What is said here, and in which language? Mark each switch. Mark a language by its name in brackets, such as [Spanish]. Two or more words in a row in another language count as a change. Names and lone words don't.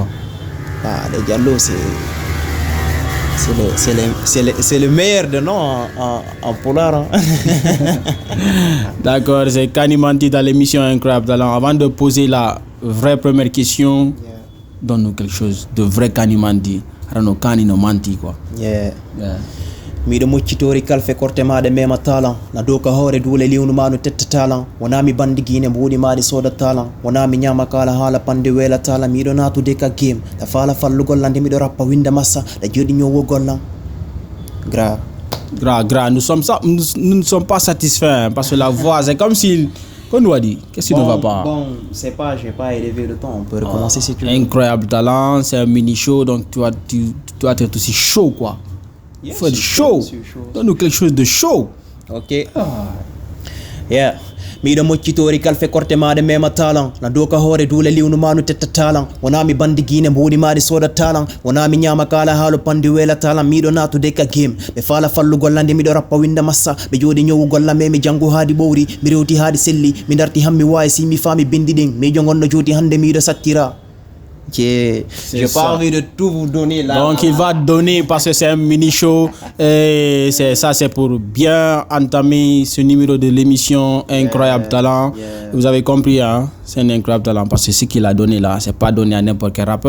[French] Le Diallo, c'est le meilleur de nom en pulaar. Hein. D'accord, c'est Kanimanti dans l'émission Incroyable Talent. Avant de poser la vraie première question, donne-nous quelque chose de vrai Kanimanti. [Fula] Rano Kani no manti quoi. Miɗo muccitori kalfe korte maɗe mema talan na dow ka hoore duule liwnu ma no tetta talan wona mi bandi guine mbuɗi maɗi soda talan wona mi ñama kala haala pande weela talan miɗo natude ka game ta faala fallugol lande miɗo rappa winda massa da jooɗi ñowogol lan [French] Gra, nous ne sommes pas satisfaits parce que la voix c'est comme si qu'on nous a dit, qu'est-ce qui ne va pas? Bon, c'est pas, j'ai pas élevé le ton, on peut recommencer si tu veux. Incroyable Talent, c'est un mini show, donc tu dois être aussi chaud quoi. Il faut être chaud. Donne-nous quelque chose de chaud. [English] Ok. Yeah. [Fula] Miɗo moccitori kalfe korte maɗe mema talan na dow ka hoore duule liwnu ma no tetta talan wona mi bandi guine mbuɗi maɗi soda talan wona mi ñama kala haalo pandi weela talan miɗo natude ka game ɓe faala fallugol lande miɗo rappa winda massa ɓe jooɗi ñowugol lame mi janngo haadi ɓowri mi rewti haadi selli mi darti hammi wawi si mi faami bindi ɗin miijo gonno jooti hande miɗo sattira. [French] J'ai pas envie de tout vous donner là. Donc il va donner parce que c'est un mini show et c'est pour bien entamer ce numéro de l'émission Incroyable Talent. Vous avez compris hein, c'est un incroyable talent parce que ce qu'il a donné là, c'est pas donné à n'importe quel rappeur.